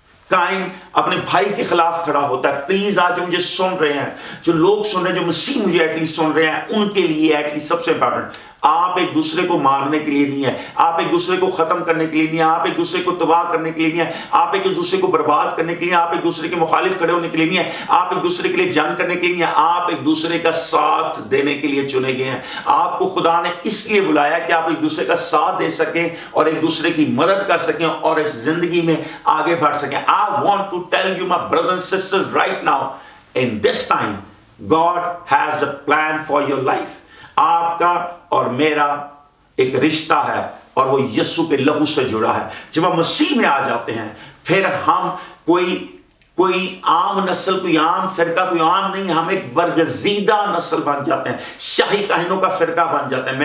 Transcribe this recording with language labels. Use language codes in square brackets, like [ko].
[ur] قائن اپنے بھائی کے خلاف کھڑا ہوتا ہے. پلیز آج جو مجھے سن رہے ہیں, جو لوگ سن رہے ہیں, جو مسیح مجھے ایٹ لیسٹ سن رہے ہیں, ان کے لیے ایٹ لیسٹ سب سے امپورٹنٹ, آپ ایک دوسرے کو مارنے کے لیے نہیں ہے, آپ ایک دوسرے کو ختم کرنے کے لیے نہیں ہے, آپ ایک دوسرے کو تباہ کرنے کے لیے نہیں ہے, آپ ایک دوسرے کو برباد کرنے کے لیے, آپ ایک دوسرے کے مخالف کھڑے ہونے کے لیے نہیں ہے, آپ ایک دوسرے کے لیے جنگ کرنے کے لیے نہیں ہے, آپ ایک دوسرے کا ساتھ دینے کے لیے چنے گئے ہیں. آپ کو خدا نے اس لیے بلایا کہ آپ ایک دوسرے کا ساتھ دے سکیں اور ایک دوسرے کی مدد کر سکیں اور اس زندگی میں آگے بڑھ سکیں. [en] I want to tell you, my brothers and sisters, right now, in this time, God has a plan for your life. [ur] آپ کا اور میرا ایک رشتہ ہے اور وہ یسوع کے لہو سے جڑا ہے. جب ہم مسیح میں آ جاتے ہیں پھر ہم کوئی عام نسل, کوئی عام فرقہ, کوئی عام نہیں, ہم ایک برگزیدہ نسل بن جاتے ہیں, شاہی کاہنوں کا فرقہ بن جاتے ہیں.